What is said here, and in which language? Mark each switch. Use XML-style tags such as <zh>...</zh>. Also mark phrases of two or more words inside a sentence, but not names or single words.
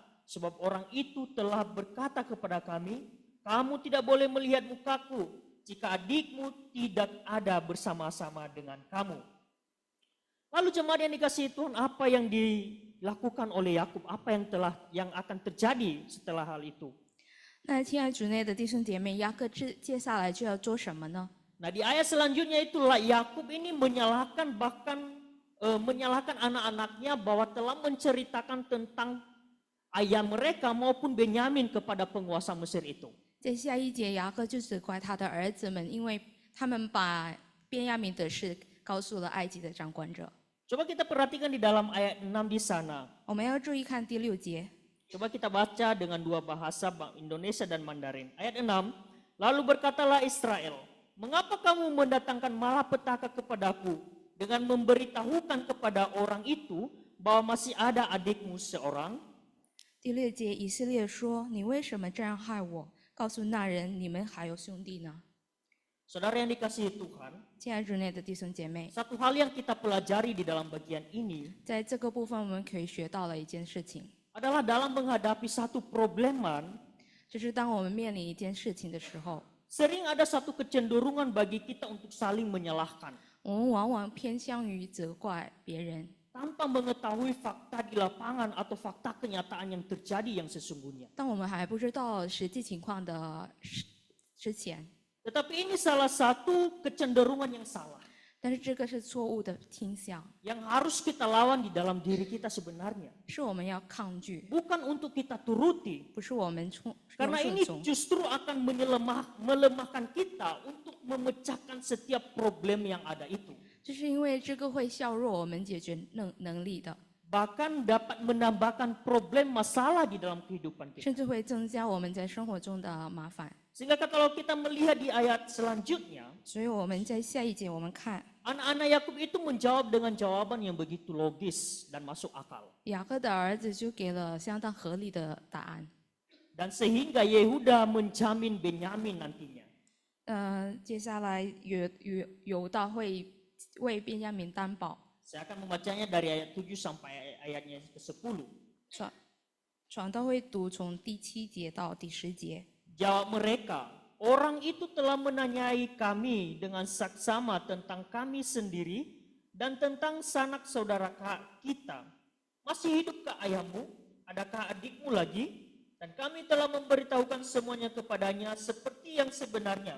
<id>Sebab orang itu telah berkata kepada kami, kamu tidak boleh melihat mukaku jika adikmu tidak ada bersama-sama dengan kamu. Lalu jemaat yang dikasihi Tuhan, apa yang dilakukan oleh Yakub? Apa yang akan terjadi setelah hal itu?</id> <zh>那亲爱主内的弟兄姐妹，雅各接下来就要做什么呢？</zh> <id>Nah di ayat selanjutnya itulah Yakub ini menyalahkan bahkan menyalahkan anak-anaknya bahwa telah menceritakan tentang ayah mereka maupun Benyamin kepada penguasa Mesir itu.</id> <zh>在下一节，雅各就责怪他的儿子们，因为他们把便雅悯的事告诉了埃及的掌管者。</zh> <id>Coba kita perhatikan di dalam ayat 6 di sana.</id> <zh>我们要注意看第6节，</zh> <id>Coba kita baca dengan dua bahasa Indonesia dan Mandarin. Ayat 6, lalu berkatalah Israel, mengapa kamu mendatangkan malapetaka kepadaku dengan memberitahukan kepada orang itu bahwa masih ada adikmu seorang?</id> <zh>第6节，以色列说：“你为什么这样害我？告诉那人，你们还有兄弟呢。”</zh> <id>Saudara yang dikasihi Tuhan,</id> <zh>亲爱主内的弟兄姐妹，</zh> <id>satu hal yang kita pelajari di dalam bagian ini</id> <zh>在这个部分我们可以学到了一件事情，</zh> <id>adalah dalam menghadapi satu probleman,</id> <zh>就是当我们面临一件事情的时候，</zh> <id>sering ada satu kecenderungan bagi kita untuk saling menyalahkan</id> <zh>我们往往偏向于责怪别人，</zh> <id>tanpa mengetahui fakta di lapangan atau fakta kenyataan yang terjadi yang sesungguhnya.</id> <zh>当我们还不知道实际情况的之前。</zh> <id>Tetapi ini salah satu kecenderungan yang salah</id> <zh>但是这个是错误的倾向，</zh> <id>yang harus kita lawan di dalam diri kita sebenarnya.</id> <zh>是我们要抗拒，</zh> <id>Bukan untuk kita turuti,</id> <zh>不是我们顺</zh> <id>karena ini</id> <zh>从。</zh> <id>justru akan melemahkan kita untuk memecahkan setiap problem yang ada itu.</id> <zh>就是因为这个会削弱我们解决能力的，</zh> <id>Bahkan dapat menambahkan problem masalah di dalam kehidupan kita.</id> <zh>甚至会增加我们在生活中的麻烦。</zh> <id>Sehingga kalau kita melihat di ayat selanjutnya,</id> <zh>所以我们在下一节我们看</zh> <id>anak-anak Yakub itu menjawab dengan jawaban yang begitu logis dan masuk akal.</id> <zh>雅各的儿子就给了相当合理的答案。</zh> <id>Dan sehingga Yehuda menjamin Benyamin nantinya.</id> <zh>接下来犹大会为便雅悯担保，</zh> <id>Saya akan membacanya dari ayat 7 sampai ayatnya ke-10.</id> <zh>传道会读从第7节到第10节。</zh> <id>Jawab mereka, orang itu telah menanyai kami dengan saksama tentang kami sendiri dan tentang sanak saudara kita. Masih hidupkah ayahmu? Adakah adikmu lagi? Dan kami telah memberitahukan semuanya kepadanya seperti yang sebenarnya.</id>